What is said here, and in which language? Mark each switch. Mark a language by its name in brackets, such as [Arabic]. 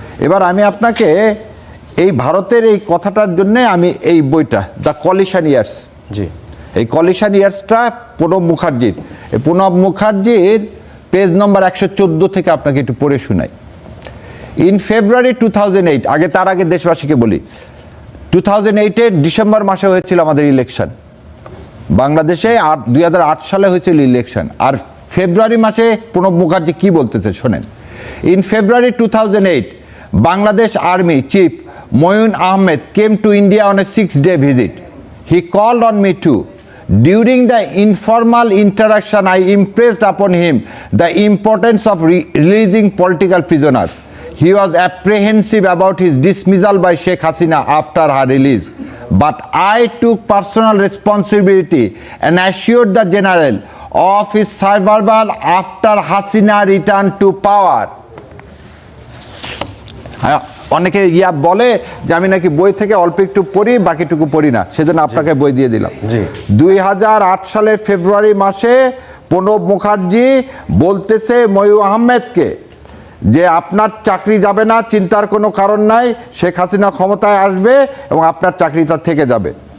[Bangla] এবার আমি আপনাকে এই ভারতের এই কথাটার জন্য আমি এই বইটা দ্য কলিশন ইয়ার্স, এই কলিশন ইয়ার্সটা প্রণব মুখার্জির, এই প্রণব মুখার্জির পেজ নম্বর 114 থেকে আপনাকে একটু পড়ে শোনাই। [English] in February 2008, [Bangla] তার আগে দেশবাসীকে বলি, 2008-এর ডিসেম্বর মাসে হয়েছিল আমাদের ইলেকশন বাংলাদেশে, 2008 সালে হয়েছিল ইলেকশন। আর ফেব্রুয়ারি মাসে প্রণব মুখার্জি কি বলতেছে শোনেন। [English] In February 2008, Bangladesh Army Chief Moyun Ahmed came to India on a 6-day visit. He called on me too. During the informal interaction, I impressed upon him the importance of releasing political prisoners. He was apprehensive about his dismissal by Sheikh Hasina after her release. But I took personal responsibility and assured the general of his survival after Hasina returned to power. [Bangla] অনেকে বলে যে আমি নাকি বই থেকে অল্প একটু পড়ি, বাকিটুকু পড়ি না, সেজন্য আপনাকে বই দিয়ে দিলাম। 2008 সালের ফেব্রুয়ারি মাসে প্রণব মুখার্জি বলতেছে ময়ূর আহমেদকে যে আপনার চাকরি যাবে না, চিন্তার কোনো কারণ নাই, শেখ হাসিনা ক্ষমতায় আসবে এবং আপনার চাকরিটা থেকে যাবে।